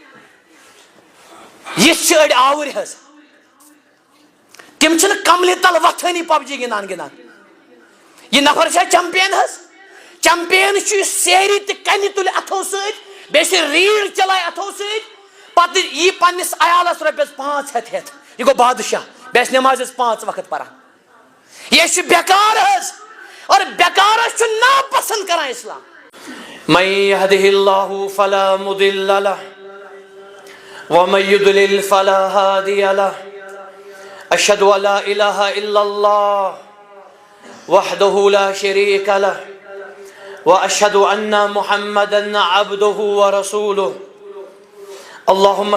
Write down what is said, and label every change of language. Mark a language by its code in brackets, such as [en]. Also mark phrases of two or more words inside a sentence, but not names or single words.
[ks] یِتھ چھِ أڑۍ آوٕرۍ حظ تِم چھِنہٕ کملہِ تل وتھٲنی پب جی گِنٛدان یہِ نفر چھا چمپین حظ چمپین چھُ یُس سیرِ تہِ کنہِ تُلہِ اتھو سۭتۍ بیٚیہِ چھِ ریٖڑ چلایہِ اتھو سۭتۍ پتہٕ یی پننِس عیالس رۄپیس 500 ہٮ۪تھ یہِ گوٚو بادشاہ بیٚیہِ آسہِ نٮ۪مازٮ۪س 5 وقت پران یہِ چھُ بیکار حظ اور بیکارس چھُ ناپسنٛد کران اسلام [ar] من يهده الله فلا مضل له ومن يضلل فلا هادي له أشهد أن لا إله إلا الله وحده لا شريك له وأشهد أن محمدا عبده ورسوله اللهم